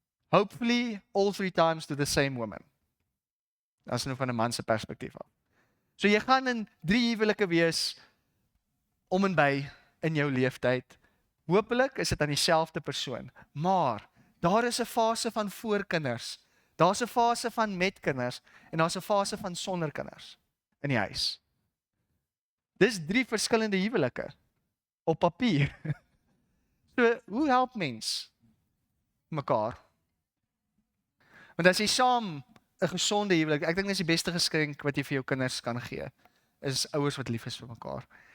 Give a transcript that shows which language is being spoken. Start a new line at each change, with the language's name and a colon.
English: Hopefully all 3 times to the same woman.
Afrikaans: Dat is nou van 'n man se perspektief af. So jy gaan in 3 huwelike wees om en by in jou leeftyd. Hoopelik is dit aan dieselfde persoon, maar daar is 'n fase van voor kinders. Daar's 'n fase van met kinders en daar's 'n fase van sonder kinders in die huis. Dis 3 verskillende huwelike op papier. So, hoe help mens mekaar? Want as jy saam 'n gesonde huwelik, ek dink dis die beste geskenk wat jy vir jou kinders kan gee, is ouers wat lief is vir mekaar.